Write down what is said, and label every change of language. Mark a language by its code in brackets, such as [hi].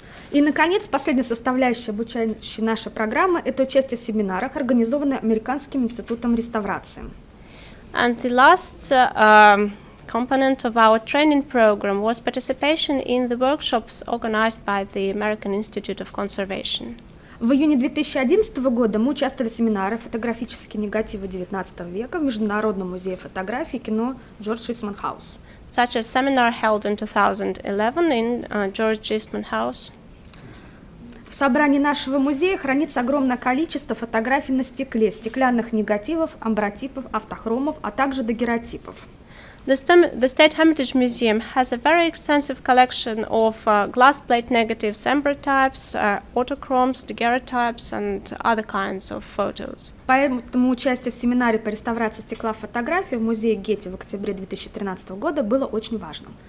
[ru] И, наконец, последняя составляющая обучающей нашей программы – это участие в семинарах, организованных Американским институтом реставрации. [en] And the last component of our training program was participation in the workshops organized by the American Institute of Conservation. [ru] В июне 2011 года мы участвовали в семинаре «Фотографические негативы XIX века» в Международном музее фотографии и кино George Eastman House. [en] Such a seminar held in 2011 in George Eastman House. [ru] В собрании нашего музея хранится огромное количество фотографий на стекле, стеклянных негативов, амбротипов, автохромов, а также дагеротипов. [en] The State Hermitage Museum has a very extensive collection of glass plate negatives, ambrotypes, autochromes, daguerreotypes, and other kinds of photos. [ru] Поэтому участие в семинаре по реставрации стекла фотографии в музее Гетти в октябре 2013 года было очень важным.